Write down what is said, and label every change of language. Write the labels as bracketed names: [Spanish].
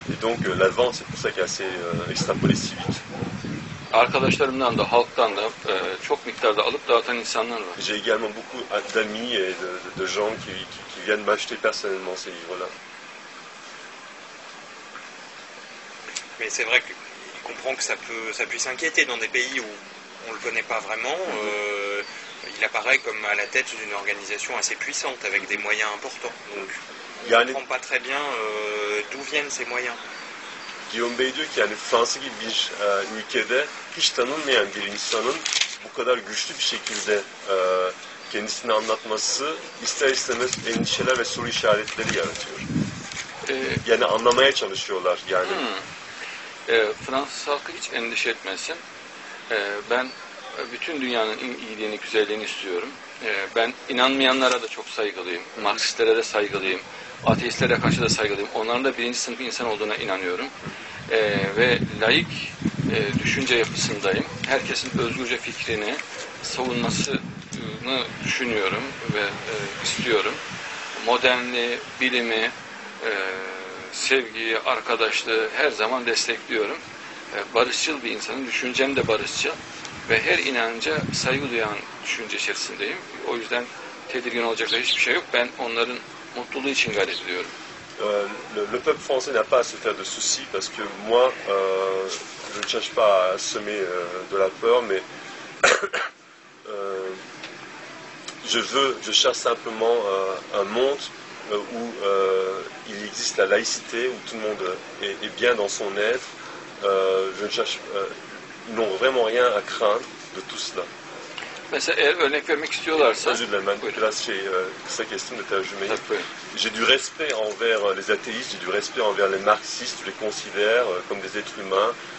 [French] Et donc la vente, c'est pour ça qu'elle est assez extrapolée si vite. [Turkish] Arkadaşlarımdan da, halktan da çok miktarda alıp dağıtan insanlar var. [French] J'ai également beaucoup d'amis et de gens qui viennent m'acheter personnellement ces livres-là. Mais c'est vrai qu'il comprend que ça puisse inquiéter dans des pays où on ne le connaît pas vraiment. Il apparaît comme à la tête d'une organisation assez puissante avec des moyens importants. Donc on ne comprend pas très bien d'où viennent ces moyens. [Turkish] Guillaume Bey diyor ki yani Fransa gibi bir ülkede hiç tanınmayan bir insanın bu kadar güçlü bir şekilde kendisini anlatması ister istemez endişeler ve soru işaretleri yaratıyor. Yani anlamaya çalışıyorlar yani. Fransız halkı hiç endişe etmesin. Ben bütün dünyanın iyiliğini, güzelliğini istiyorum. Ben inanmayanlara da çok saygılıyım. Marksistlere de saygılıyım. Ateistlere karşı da saygılıyım. Onların da birinci sınıf insan olduğuna inanıyorum. Ve laik düşünce yapısındayım. Herkesin özgürce fikrini savunmasını düşünüyorum ve istiyorum. Modernliği, bilimi, sevgiyi, arkadaşlığı her zaman destekliyorum. Barışçıl bir insanım. Düşüncem de barışçıl. Ve her inanca saygı duyan düşünce içerisindeyim. O yüzden tedirgin olacak hiçbir şey yok. Ben onların mutluluğu için gayret ediyorum. [French] Le peuple français n'a pas à se faire de soucis parce que moi, je ne cherche pas à semer de la peur, mais je cherche simplement un monde où il existe la laïcité, où tout le monde est bien dans son être. Je ne cherche, ils n'ont vraiment rien à craindre de tout cela. [Turkish] Mesela eğer örnek vermek istiyorlarsa... Özür dilerim, ben biraz kısa kestim de tercümeyi. [French] J'ai du respect envers les athéistes, j'ai du respect envers les marxistes, je les considère comme des êtres humains.